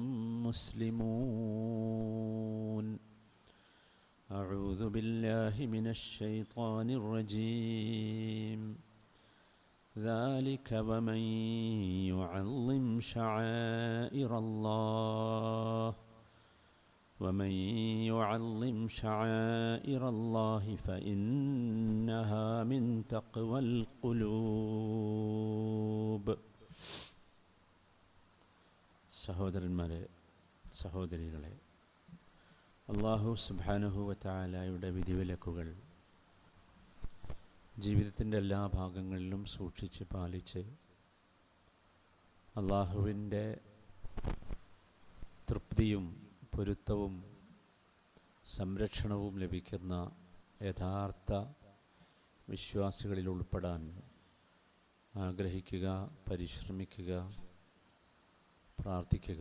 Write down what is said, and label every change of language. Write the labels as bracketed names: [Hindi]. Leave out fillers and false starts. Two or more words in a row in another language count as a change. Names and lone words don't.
[Arabic] مسلمون أعوذ بالله من الشيطان الرجيم ذلك ومن يعظم شعائر الله فإنها من تقوى القلوب. [Malayalam] സഹോദരന്മാരെ, സഹോദരികളെ, [Arabic] الله سبحانه وتعالى [Malayalam] വിധിവിലക്കുകൾ ജീവിതത്തിൻ്റെ എല്ലാ ഭാഗങ്ങളിലും സൂക്ഷിച്ച് പാലിച്ച് അള്ളാഹുവിൻ്റെ തൃപ്തിയും പൊരുത്തവും സംരക്ഷണവും ലഭിക്കുന്ന യഥാർത്ഥ വിശ്വാസികളിൽ ഉൾപ്പെടാൻ ആഗ്രഹിക്കുക, പരിശ്രമിക്കുക, പ്രാർത്ഥിക്കുക.